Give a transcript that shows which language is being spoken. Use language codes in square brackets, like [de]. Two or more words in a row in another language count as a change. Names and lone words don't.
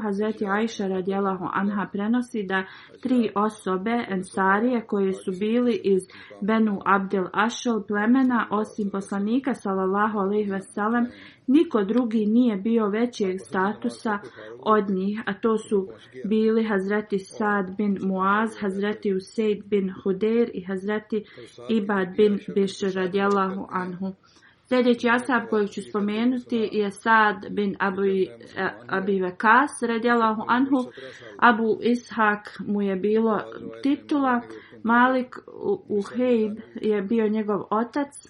[bs] Hazreti Ajša [ar] رضي الله عنها [bs] prenosi da 3 osobe ensarije koje su bili iz Benu Abdel Ašel plemena, osim poslanika [ar] صلى الله عليه وسلم, [bs] niko drugi nije bio većeg statusa od njih, a to su bili Hazreti Sad bin Muaz, Hazreti Useid bin Hudeir i Hazreti Ibad bin Bišr [ar] رضي الله عنه. [bs] Sljedeći ashab kojeg ću spomenuti je Sad bin Abi Vakas [ar] رضي الله عنه. [bs] Abu Ishak mu je bilo titula. Malik Uhejb je bio njegov otac.